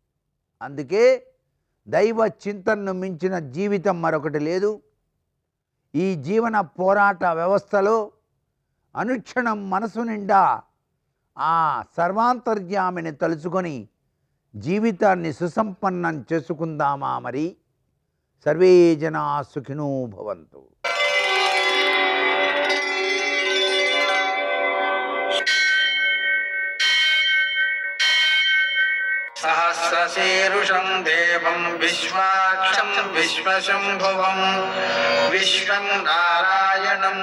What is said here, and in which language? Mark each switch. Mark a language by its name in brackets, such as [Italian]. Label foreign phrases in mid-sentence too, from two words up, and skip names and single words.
[Telugu] అందుకే దైవ చింతనను మించిన జీవితం మరొకటి లేదు. ఈ జీవన పోరాట వ్యవస్థలో అనుక్షణం మనసు నిండా ఆ సర్వాంతర్యామిని తలుచుకొని జీవితాన్ని సుసంపన్నం చేసుకుందామా మరి? [Sanskrit] సర్వే జనా సుఖినో భవంతు. सहस्रशीर्षं देवं विश्वाक्षं विश्वशम्भुवं विश्वं नारायणं